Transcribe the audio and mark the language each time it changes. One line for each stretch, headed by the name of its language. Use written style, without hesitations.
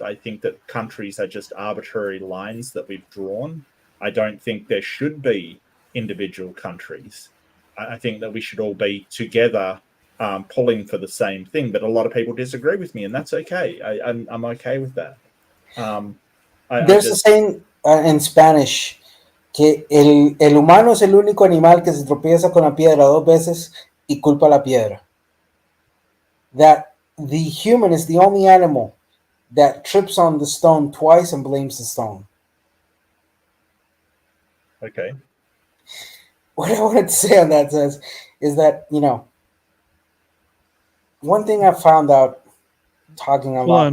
English: I think that countries are just arbitrary lines that we've drawn. I don't think there should be individual countries. I think that we should all be together, pulling for the same thing. But a lot of people disagree with me, and that's okay. I'm okay with that. There's a saying in Spanish
Spanish: que el humano es el único animal que se tropieza con la piedra 2 veces y culpa la piedra.
English: That the human is the only animal that trips on the stone twice and blames the stone. Okay. What I wanted to say on that is that, one thing I found out talking a lot.